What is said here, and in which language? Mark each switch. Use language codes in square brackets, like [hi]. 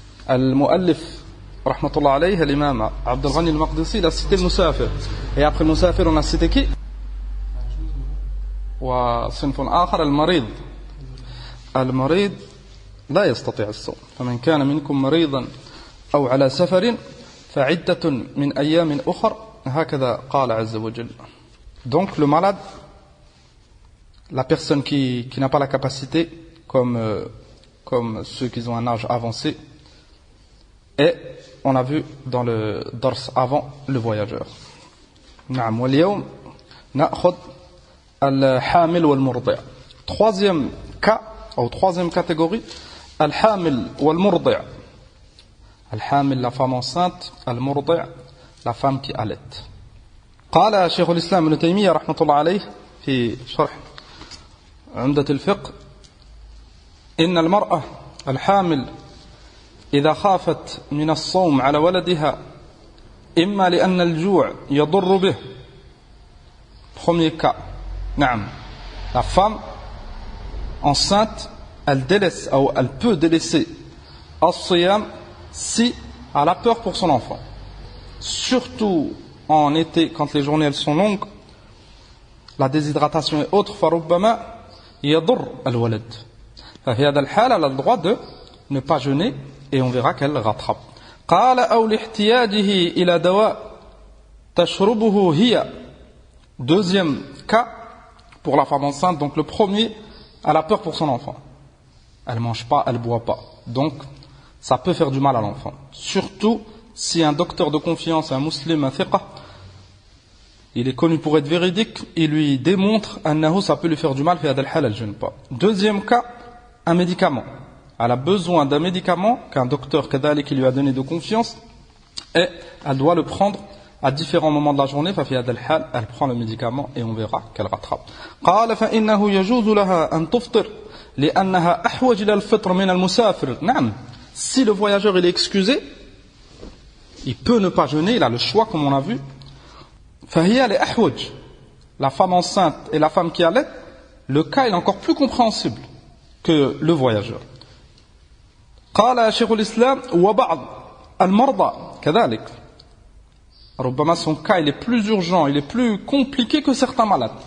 [ar] المؤلف رحمة الله عليه الإمام عبد الغني المقدسي [fr] il a cité le [ar] مسافر, [fr] et après le [ar] مسافر [fr] on a cité qui? [ar] وصنف آخر المريض لا يستطيع الصوم، فمن كان منكم مريضا أو على سفر فعدة من أيام أخر، هكذا قال عز وجل. [fr] Donc le malade, la personne qui n'a pas la capacité, comme ceux qui ont un âge avancé, et on a vu dans le dars avant le voyageur. [ar] نعم. واليوم نأخذ الحامل والمرضع. [fr] Troisième cas, ou troisième catégorie, [ar] الحامل والمرضع. الحامل, [fr] la femme enceinte, [ar] المرضع, [fr] la femme qui allait. [ar] قال شيخ الإسلام ابن تيمية رحمة الله عليه في شرح عمدة الفقه: إن المرأة الحامل إذا خافت من الصوم على ولدها إما لأن الجوع يضر به. [fr] Premier cas. [ar] نعم. [fr] La femme enceinte, elle délaisse, ou elle peut délaisser [ar] الصيام [fr] si elle a peur pour son enfant. Surtout en été, quand les journées elles sont longues, la déshydratation et autres, [ar] فربما يضر الولد. ففي هذا الحال [fr] elle a le droit de ne pas jeûner, et on verra qu'elle rattrape. [ar] قال أو لاحتياجه إلى دواء تشربه هي. [fr] Deuxième cas pour la femme enceinte. Donc le premier, elle a peur pour son enfant, elle mange pas, elle boit pas, donc ça peut faire du mal à l'enfant. Surtout si un docteur de confiance, un musulman, un thiqa, il est connu pour être véridique, il lui démontre que ça peut lui faire du mal, fait elle ne jeûne pas. Deuxième cas, un médicament. Elle a besoin d'un médicament qu'un docteur qui lui a donné de confiance, et elle doit le prendre à différents moments de la journée. Elle prend le médicament et on verra qu'elle rattrape. [ar] قال فإنه يجوز لها أن تفطر لأنها أحوج إلى الفطر من المسافر. نعم. [fr] Si le voyageur il est excusé, il peut ne pas jeûner, il a le choix comme on a vu. [ar] فهي لأحوج. [fr] La femme enceinte et la femme qui allait, le cas est encore plus compréhensible que le voyageur. [ar] قال شيخ الإسلام وبعض المرضى كذلك. ربما [fr] son cas il est plus urgent, il est plus compliqué que certains malades.